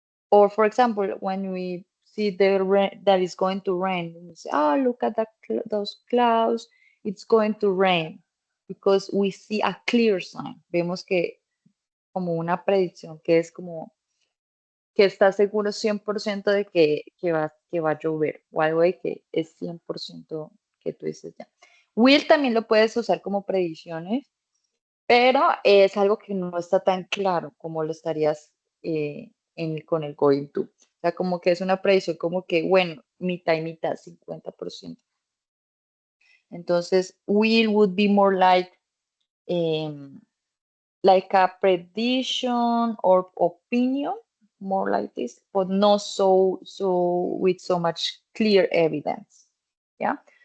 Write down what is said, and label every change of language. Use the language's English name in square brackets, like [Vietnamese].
[English] Or for example, when we see that it's going to rain, we say, "Oh, look at those clouds. It's going to rain," because we see a clear sign. [Spanish] Vemos que como una predicción, que es como que está seguro 100% de que va a llover, o algo de que es 100% que tú dices ya. Will también lo puedes usar como predicciones, pero es algo que no está tan claro como lo estarías con el going to. O sea, como que es una predicción como que, bueno, mitad y mitad, 50%. [English] Entonces, will would be more like a prediction or opinion, more like this, but not so with so much clear evidence. Yeah.